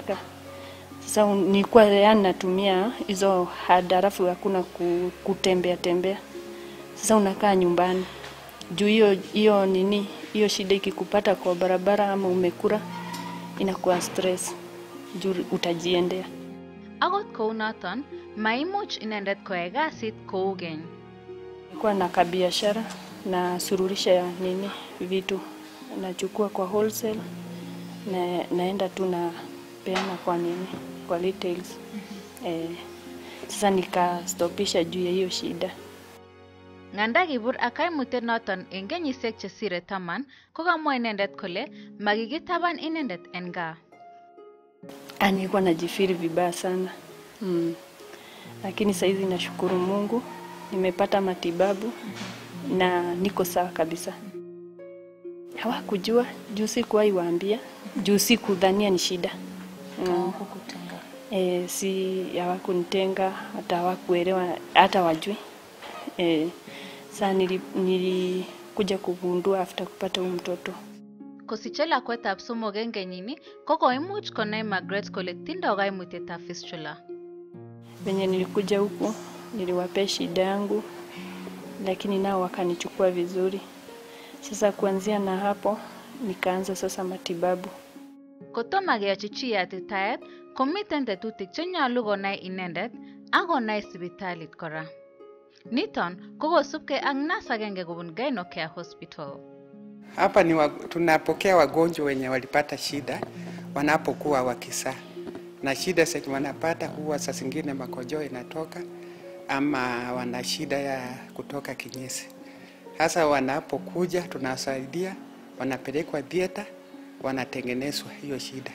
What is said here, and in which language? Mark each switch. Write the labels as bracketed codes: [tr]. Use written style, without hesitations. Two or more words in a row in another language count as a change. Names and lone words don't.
[sw] Sasa nilikuwa yani natumia hizo hard, alafu hakuna kutembea. Sasa unakaa nyumbani. Juu hiyo shida ikikupata kwa barabara ama umekula, inakuwa stress. Juu utajiendea. [kln] Akot kounoton, maimuch inendet koyai kasit kou keny. [sw] Nilikuwa na kabiashara na sururisha vitu. Nachukua kwa wholesale na naenda tu na peana kwa retails. Sasa nikastopisha juu ya hiyo shida. [kln] Nganda kibur ak kaimutiet noton eng kenyisiek chesire 10, ko kamwa inendet kole makikitaban inendet en gaa. [sw] Nilikuwa najifiri vibaya sana. Lakini saizi nashukuru Mungu, nimepata matibabu na niko sawa kabisa. Hawakujua, juu sikuwahi waambia, juu sikudhania ni shida. Hawakukutenga. Hawakunitenga, hata hawakuelewa, hata wajui. Sasa nilikuja kugundua after kupata huyu mtoto. [kln] Kosiche lakwetab somok eng kenyini, ko koimuch konai Margaret kole tindoi kaimutietab fistula. [sw] Venye nilikuja huku, niliwapea shida yangu, lakini nao wakanichukua vizuri. Sasa kuanzia na hapo, nikaanza sasa matibabu. [kln] Kotomo keyochi chi yatitaet, komiten tetutik chenyolu konai inendet ak konai sipitalit kora. Niton ko kosubkei ak nurse agenge kobun Gynocare Hospital. [sw] Hapa tunapokea wagonjwa wenye walipata shida wanapokuwa wakizaa. Na shida zenye wanapata huwa saa zingine makojo inatoka ama wana shida ya kutoka kinyesi. Hasa wanapokuja tunawasaidia, wanapelekwa theater, wanatengenezwa hiyo shida.